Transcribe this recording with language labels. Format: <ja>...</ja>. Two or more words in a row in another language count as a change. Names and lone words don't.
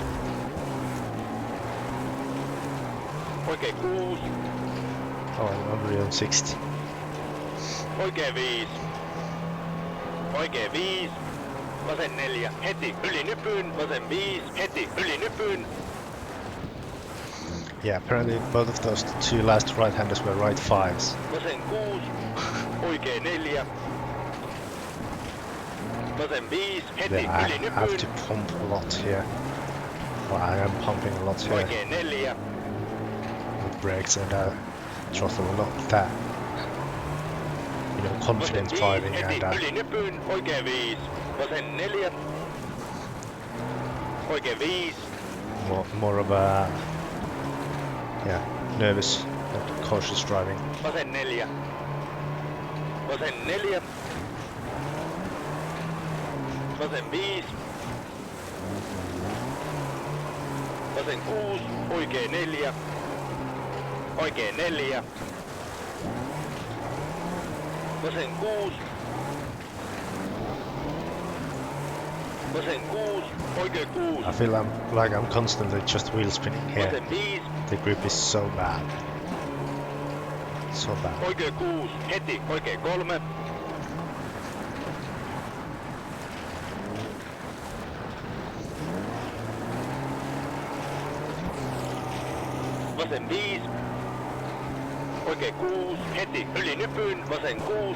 <fi>Oikein 6.</fi> <en>Oh, I'm Unreal 60.</en> <fi>Oikein 5. Oikein 5. Vasen 4. Heti yli nypyn. Vasen 5. Heti yli nypyn.</fi> <en>Yeah, apparently both of those two last right-handers were right fives.</en> <fi>Vasen 6, oikea 4. Vasen 5, heti</fi> <en>Yeah, I</en> <fi>yli</fi> <en>have</en> <fi>nypyn.</fi> <en>to pump a lot here. Well, I am pumping a lot here</en> <fi>Oikea 4.</fi> <en>with brakes and throttle a lot that, you know,</en> <fi>Vasen</fi> <en>confident</en> <fi>5,</fi> <en>driving</en> <fi>heti</fi> <en>and</en> <fi>yli nypyn. Oikea 5. Vasen 4. Oikea 5.</fi> <en>more of a nervous and cautious driving.</en> <fi>Vasen 4. Vasen 4. Vasen 5. Vasen 6, oikea 4. Oikea 4. Vasen 6. Vasen 6, oikea 6.</fi> <en>I feel like I'm constantly just wheel spinning here.</en> <fi>Vasen 5,</fi> <en>The grip is so bad. So bad.</en> <fi>oikea 6, heti oikea 3. Vasen 5. Oikea 6, heti yli nypyn. Vasen 6.</fi>